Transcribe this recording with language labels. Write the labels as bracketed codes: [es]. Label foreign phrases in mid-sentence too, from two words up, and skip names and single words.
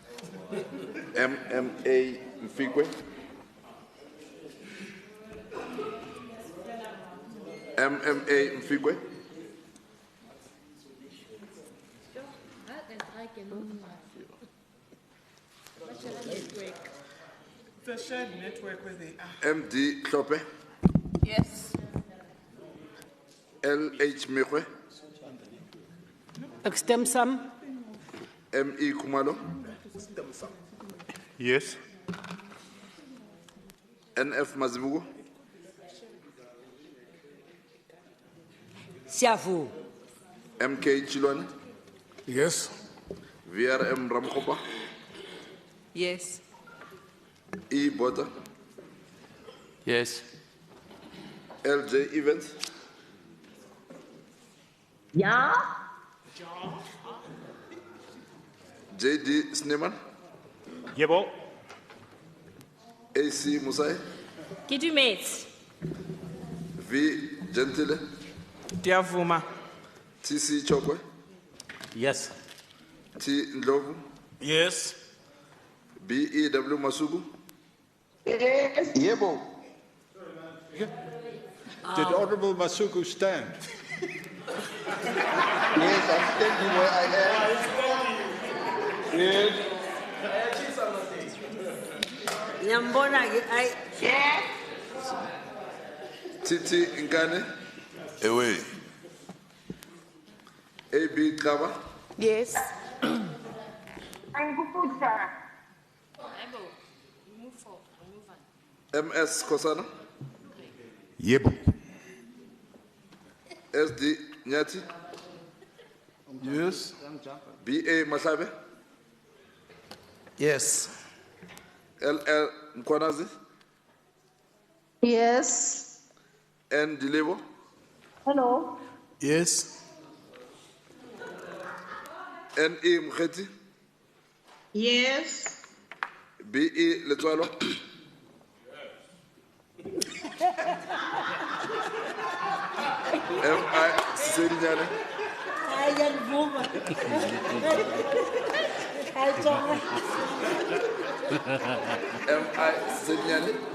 [en] M.M.A. Mfikwe. M.M.A. Mfikwe. It's a shared network where they are. M.D. Klope. Yes. L.H. Mekwe. Extemsam. M.E. Kumalo. Yes. N.F. Mazibugo. Siavu. M.K. Chilwane. Yes. VRM Ramkopa. Yes. E. Bota. Yes. L.J. Evans. Yeah. J.D. Sneeman. [zu] Yebo. [en] A.C. Musai. Kidumate. V. Gentile. Diavuma. T.C. Chokwe. Yes. T. Ndlovu. Yes. B.E.W. Masubu. Yes. [zu] Yebo. [en] Did Honorable Masuku stand? Yes, I'm standing where I am. Yes. Nyambona, Yes. Titi Ngane. Away. A.B. Kaba. Yes. M.S. Kosana. [zu] Yebo. [en] S.D. Nyati. Yes. B.A. Masabe, Yes. L.L. Mkwanazi, Yes. N. Dilebo, Hello. Yes. N.E. Mkheti, Yes. B.E. Letswalo, M.I. Siselinyane, M.I. Siselinyane,